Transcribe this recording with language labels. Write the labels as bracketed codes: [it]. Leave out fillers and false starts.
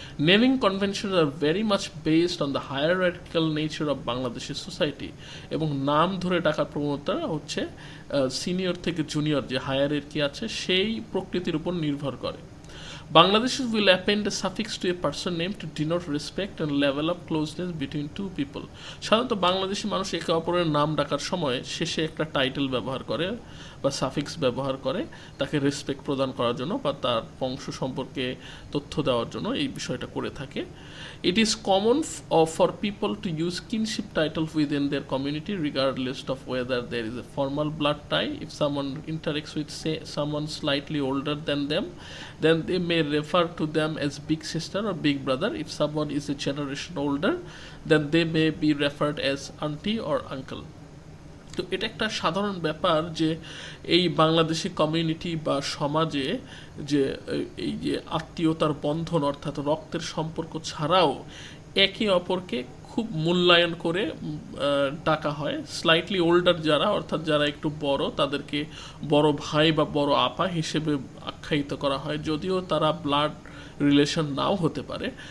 [en] Naming conventions are very much based on the hierarchical nature of Bangladeshi society, [bn] এবং নাম ধরে ডাকার প্রবণতা হচ্ছে সিনিয়র থেকে জুনিয়র যে হায়ারার্কি আছে সেই প্রকৃতির উপর নির্ভর করে। [en] Bangladeshis will append a suffix to a person name to denote respect and level of closeness between two people. [bn] সাধারণত বাংলাদেশি মানুষ একে অপরের নাম ডাকার সময় শেষে একটা টাইটেল ব্যবহার করে বা সাফিক্স ব্যবহার করে তাকে রেসপেক্ট প্রদান করার জন্য বা তার বংশ সম্পর্কে তথ্য দেওয়ার জন্য এই বিষয়টা করে থাকে। [en] It is common for people to use kinship titles within their community regardless of whether there is a formal blood tie. If someone interacts with, say, someone slightly older than them, then they may refer to them as big sister or big brother. If someone is a generation older, then they may be referred as auntie or uncle. [bn] তো এটা একটা সাধারণ ব্যাপার যে এই Bangladeshi community বা সমাজে যে এই যে আত্মীয়তার বন্ধন অর্থাৎ রক্তের সম্পর্ক ছাড়াও একে অপরকে খুব মূল্যায়ন করে ডাকা হয়। স্লাইটলি ওল্ডার যারা অর্থাৎ যারা একটু বড় তাদেরকে বড় ভাই বা বড় আপা হিসেবে আখ্যায়িত করা হয়, যদিও তারা ব্লাড রিলেশন নাও হতে পারে।